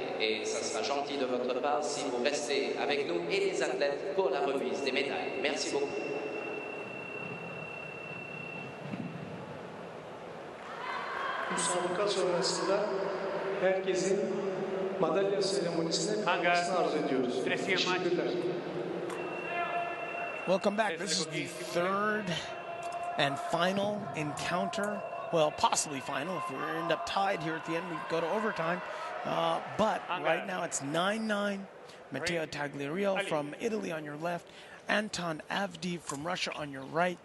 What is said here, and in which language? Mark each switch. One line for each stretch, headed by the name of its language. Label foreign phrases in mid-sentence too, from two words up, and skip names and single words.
French: Et ça sera gentil de votre part si vous restez avec nous et les athlètes pour la remise des médailles. Merci beaucoup.
Turkish: Müsabaka sonrasında herkesin madalya seremonisine katılmasını arz ediyoruz. Teşekkürler.
English: Welcome back. This is the third and final encounter. Well, possibly final. If we end up tied here at the end, we go to overtime. But right now it's 9-9. Matteo Tagliariol from Italy on your left. Anton Avdeev from Russia on your right.